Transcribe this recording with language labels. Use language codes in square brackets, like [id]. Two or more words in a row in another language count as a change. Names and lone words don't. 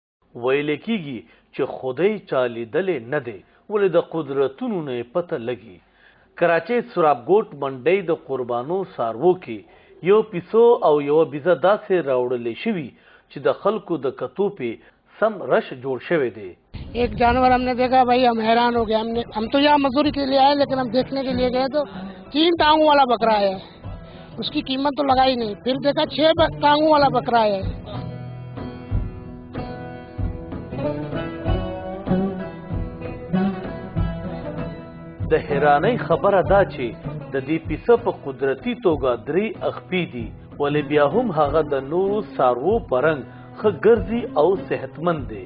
[ps] ویل کېږي چې خدای چا لیدلی نه دی ولې د قدرتونو نه یې پته لګي. کراچۍ سرابګوټ منډۍ د قربانو څاروو کې یو پیسو او یوه بیزه داسې راوړلی شوي چې د خلکو د کتو پې سم رش جوړ شوی دی. [ur] ایک جانور ہم نے دیکھا بھائی، ہم حیران ہو گئے۔ ہم تو یہاں مزدوری کے لیے آئے، لیکن ہم دیکھنے کے لیے گئے تو 3 ٹانگوں والا بکرا ہے. اس کی قیمت تو لگائی نہیں. پھر دیکھا 6 ٹانگوں والا بکرا ہے. [ps] د حیرانۍ خبره دا چې د دې پیسه په قدرتي توګه 3 اخپې دي ولې بیا هم هغه د نورو څاروو په رنګ ښه ګرځي او صحتمند دی.